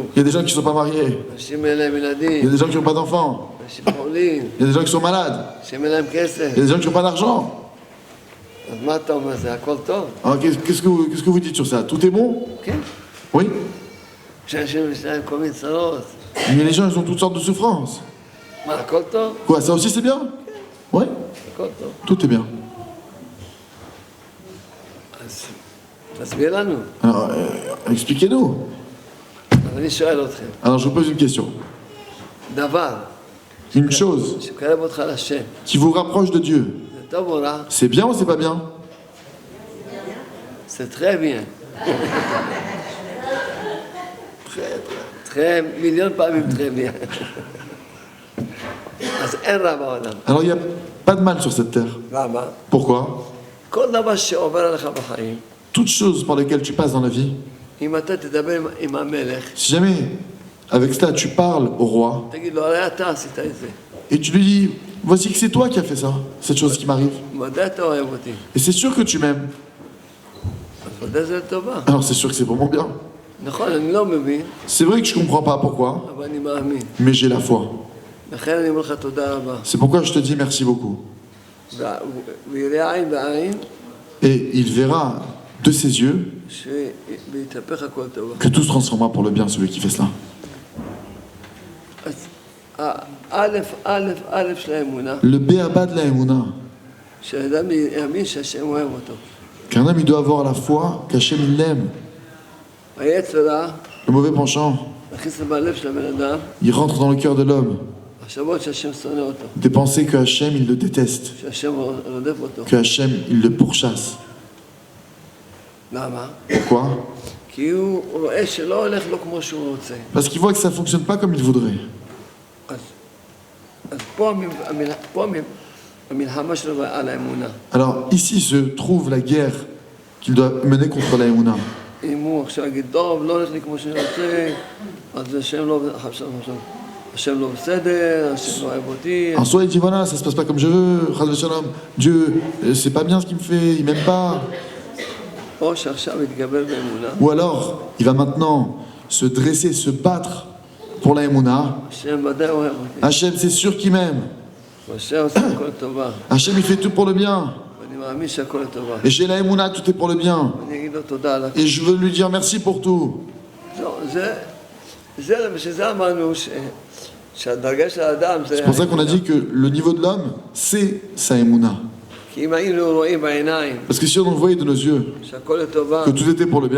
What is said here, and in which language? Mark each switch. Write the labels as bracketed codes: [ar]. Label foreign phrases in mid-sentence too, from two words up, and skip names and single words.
[fr] Il y a des gens qui ne sont pas mariés, [he] אנשים אין להם [fr] il y a [he] ילדים, [fr] des gens qui n'ont pas d'enfants, [he] אנשים חולים, [fr] il y a des gens qui sont malades, [he] אנשים אין להם כסף. [fr] il y a des gens qui n'ont pas d'argent. [he] אז מה אתה אומר, זה הכל טוב? [fr] Alors qu'est-ce que vous dites sur ça? Tout est bon? [he] כן. [fr] Oui. [he] שאנשים יש להם כל מיני צרות. [fr] Mais les gens, ils ont toutes sortes de souffrances. [he] מה, הכל טוב? [fr] Quoi, ça aussi c'est bien? Oui. [he] הכל טוב. [fr] Tout est bien. [he] אז תסביר לנו. [fr] Alors, expliquez-nous. [he] אז אני שואל אתכם, [fr] Alors, je vous pose une question. [he] דבר [fr] Une chose [he] שקרב אותך לשם, [fr] qui vous rapproche de Dieu, [he] זה טוב או רע? [fr] c'est bien ou c'est pas bien? C'est très bien. très, [he] מיליון פעמים [fr] très bien. [he] אז אין רע בעולם. [fr] Alors, il n'y a pas de mal sur cette terre. [he] למה? [fr] Pourquoi? [he] כל דבר שעובר עליך בחיים, [fr] Toutes choses par lesquelles tu passes dans la vie, [he] אם אתה תדבר עם המלך, [fr] si jamais, avec cela, tu parles au roi, [he] תגיד לו, הרי אתה עשית את זה. [fr] et tu lui dis, voici que c'est toi qui as fait ça, cette chose qui m'arrive. [he] ודאי אתה אוהב אותי. [fr] Et c'est sûr que tu m'aimes. [he] אז ודאי זה לטובה. [fr] alors c'est sûr que c'est pour mon bien. [he] נכון, אני לא מבין, [fr] C'est vrai que je comprends pas pourquoi, [he] אבל אני מאמין. [fr] mais j'ai la foi. [he] לכן אני אומר לך תודה רבה. [fr] C'est pourquoi je te dis merci beaucoup. [he] ויראה עין בעין, [fr] Et il verra de ses yeux [he] שבהתהפך הכל טובה. [fr] que tout se transformera pour le bien, celui qui fait cela. [he] אז א' של האמונה, [fr] Le béaba de la Emouna, [he] שאדם יאמין שהשם אוהב אותו. [fr] qu'un homme il doit avoir la foi qu'Hachem il l'aime. [he] היצר רע, [fr] Le mauvais penchant, [he] מכניס בלב של הבן אדם, [fr] il rentre dans le cœur de l'homme. [he] מחשבות שהשם שונא אותו, [fr] Des pensées que Hachem il le déteste, [he] שהשם רודף אותו. [fr] que Hachem il le pourchasse. [he] למה? [fr] Pourquoi? [he] כי הוא רואה שלא הולך לו כמו שהוא רוצה. [fr] Parce qu'il voit que ça ne fonctionne pas comme il voudrait. [he] אז פה המלחמה שלו על האמונה. [fr] Alors ici se trouve la guerre qu'il doit mener contre la Emouna. [he] אם הוא עכשיו יגיד, טוב, לא הולך לי כמו שאני רוצה, אז השם לא בסדר, השם לא אוהב אותי. [fr] En soi il dit voilà, ça se passe pas comme je veux, [he] חס ושלום. [fr] Dieu, c'est pas bien ce qu'il me fait, il m'aime pas. [he] או שעכשיו יתגבר באמונה, [fr] Ou alors, il va maintenant se dresser, se battre pour la Emouna. [he] השם ודאי אוהב אותי. [fr] Hachem, c'est sûr qu'il m'aime. [he] והשם עושה הכל לטובה. [fr] Hachem, il fait tout pour le bien. [he] ואני מאמין שהכל לטובה. [fr] Et j'ai la Emouna, tout est pour le bien. [he] ואני אגיד לו תודה על הכל. [fr] Et je veux lui dire merci pour tout. [he] שזה אמרנו שהדרגה של האדם זה... [fr] C'est pour ça qu'on a dit que le niveau de l'homme, c'est sa Emouna. [he] כי אם היינו רואים בעיניים [fr] Parce que si on le voyait de nos yeux, [he] שהכל לטובה, [fr] que tout était pour le bien,